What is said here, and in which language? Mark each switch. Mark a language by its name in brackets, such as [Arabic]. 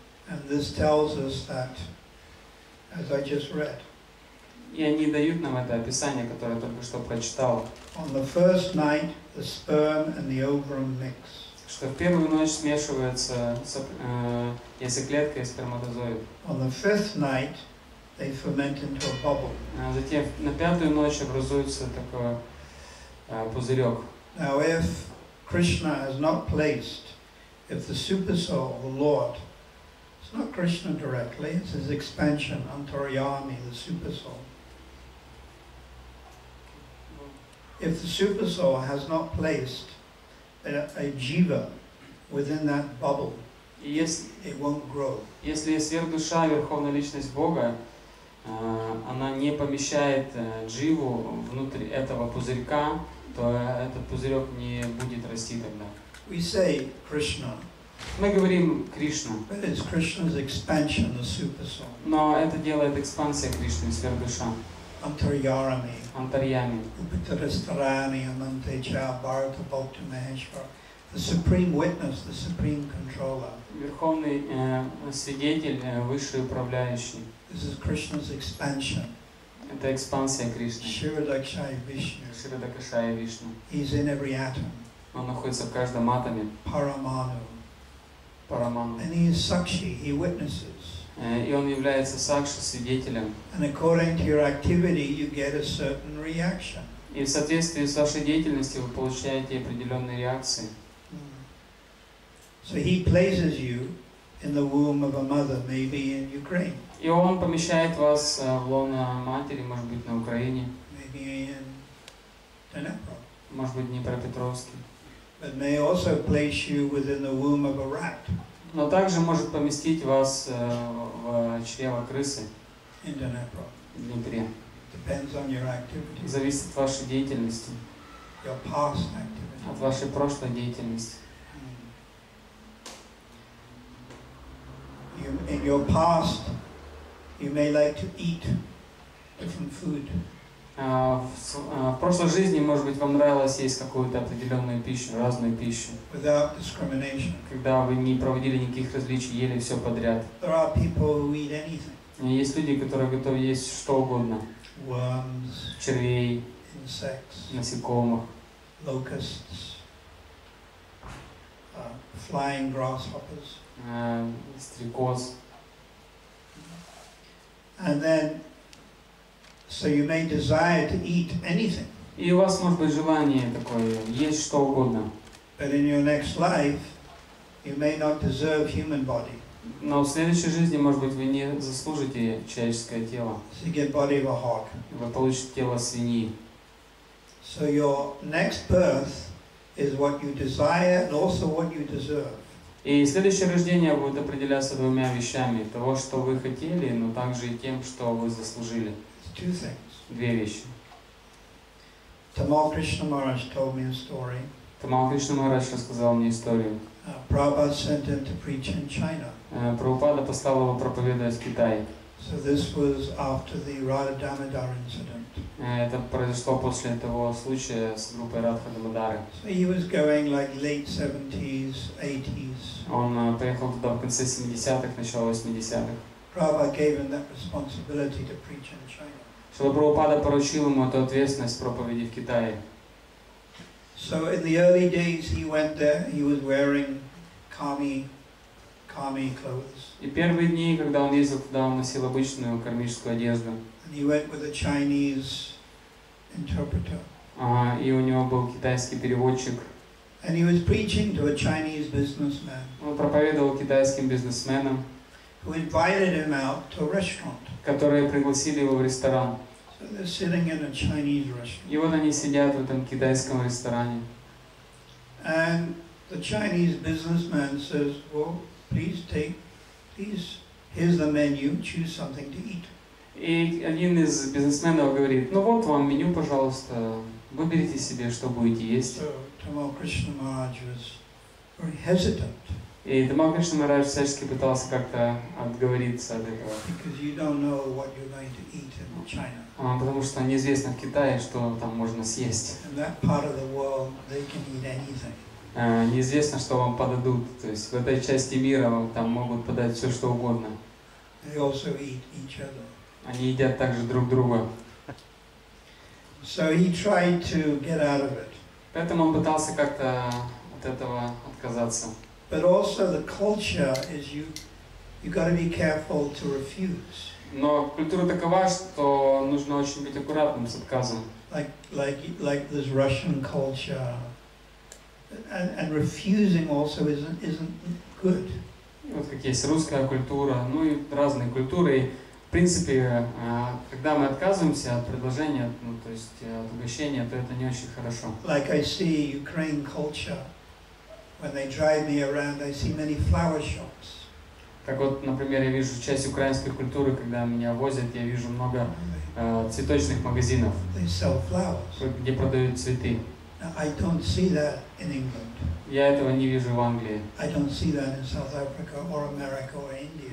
[English] And this tells us that, as I just read, [Russian] и они дают нам это описание, которое я только что прочитал. [English] On the first night, the sperm and the ovum mix. [Russian] Что в первую ночь смешивается яйцеклетка и сперматозоид. [English] On the fifth night, they ferment into a bubble. [Russian] Затем на пятую ночь образуется такой пузырек. [English] Now, if Krishna has not placed, if the super soul, the Lord, it's not Krishna directly, it's his expansion, Antaryami, the super soul. If the super soul has not placed a jiva within that bubble, it won't grow. [Russian] Если сверхдуша, верховная личность Бога, она не помещает дживу внутрь этого пузырька, то этот пузырек не будет расти тогда. [English] We say Krishna. [Russian] Мы говорим Кришна. [English] But it's Krishna's expansion, the super soul. [Russian] Но это делает экспансия Кришны, сверхдуша. [English] Antaryami. [Russian] Антарьями. [Sanskrit] Upatarastarani amantecha bharata bhakti maheshwar. [English] The supreme witness, the supreme controller. [Russian] Верховный свидетель, высший управляющий. [English] This is Krishna's expansion. [Russian] Это экспансия Кришны. [English] Shiradakshaya Vishnu. [Russian] Ширадакашая Вишну. [English] He's in every atom. [Russian] Он находится в каждом атоме. [English] Paramanu. [Russian] Параману. [English] And he is Sakshi, he witnesses. [Russian] И он является сакши, свидетелем. [English] And according to your activity, you get a certain reaction. [Russian] И в соответствии с вашей деятельностью вы получаете определенные реакции. [English] So he places you in the womb of a mother, maybe in Ukraine. [Russian] И он помещает вас в лоно матери, может быть, на Украине. [English] Maybe in Dnepro. [Russian] Может быть, в Днепропетровске. [English] But may also place you within the womb of a rat. [Russian] Но также может поместить вас в чрево крысы [English] In Dnepro. [Russian] в Днепре. [English] Depends on your activity. [Russian] Зависит от вашей деятельности, [English] Your past activity. [Russian] от вашей прошлой деятельности. [English] In your past, you may like to eat different food. [Russian] В прошлой жизни, может быть, вам нравилось есть какую-то определенную пищу, разную пищу. [English] Without discrimination. [Russian] Когда вы не проводили никаких различий, ели все подряд. [English] There are people who eat anything. [Russian] Есть люди, которые готовы есть что угодно. [English] Worms, [Russian] червей, [English] insects, [Russian] насекомых, [English] locusts, flying grasshoppers. [Russian] Стрекоз. [English] And then, so you may desire to eat anything. [Russian] И у вас может быть желание такое, есть что угодно. [English] But in your next life, you may not deserve human body. [Russian] Но в следующей жизни, может быть, вы не заслужите человеческое тело. [English] So you get body of a hog. [Russian] Вы получите тело свиньи. [English] So your next birth is what you desire and also what you deserve. [Russian] И следующее рождение будет определяться двумя вещами. Того, что вы хотели, но также и тем, что вы заслужили. [English] Two things. [Russian] Две вещи. [English] Tamal Krishna Maharaj told me a story. [Russian] Тамал Кришна Махарадж рассказал мне историю. [English] Prabhupada sent him to preach in China. [Russian] Прабхупада послал его проповедовать в Китае. [English] So this was after the Radha Damodar incident. [Russian] Это произошло после того случая с группой Радха Дамодары. [English] So he was going like late 70s, 80s. [Russian] Он поехал туда в конце 70-х, начало 80-х. [English] Prabhupada gave him that responsibility to preach in China. [Russian] Шрила Прабхупада поручил ему эту ответственность проповеди в Китае. [English] So in the early days he went there, he was wearing kami clothes. [Russian] И первые дни, когда он ездил туда, он носил обычную кармическую одежду. [English] And he went with a Chinese interpreter. [Russian] И у него был китайский переводчик. [English] And he was preaching to a Chinese businessman. [Russian] Он проповедовал китайским бизнесменам, [English] Who invited him out to a restaurant. [Russian] которые пригласили его в ресторан. [English] So they're sitting in a Chinese restaurant. [Russian] И вот они сидят в этом китайском ресторане. [English] And the Chinese businessman says, well, please, here's the menu, choose something to eat. [Russian] И один из бизнесменов говорит, ну вот вам меню, пожалуйста, выберите себе, что будете есть. [English] So Tamal Krishna Maharaj was very hesitant. [Russian] И Тамал Кришна Махарадж всячески пытался как-то отговориться от этого. [English] Because you don't know what you're going to eat in China. [Russian] Потому что неизвестно в Китае, что там можно съесть. [English] In that part of the world, they can eat anything. [Russian] Неизвестно, что вам подадут. То есть в этой части мира вам там могут подать все, что угодно. [English] They also eat each other. [Russian] Они едят также друг друга. [English] So he tried to get out of it. [Russian] Поэтому он пытался как-то от этого отказаться. [English] But also the culture is you got to be careful to refuse. [Russian] Но культура такова, что нужно очень быть аккуратным с отказом. [English] Like this Russian culture, and refusing also isn't good. [Russian] Вот как есть русская культура, ну и разные культуры. И, в принципе, когда мы отказываемся от предложения, ну, то есть от угощения, то это не очень хорошо. [English] Like I see Ukraine culture, when they drive me around, I see many flower shops. [Russian] Как вот, например, я вижу часть украинской культуры, когда меня возят, я вижу много цветочных магазинов, [English] They sell flowers. [Russian] где продают цветы. [English] Now, I don't see that in England. [Russian] Я этого не вижу в Англии. [English] I don't see that in South Africa or America or India.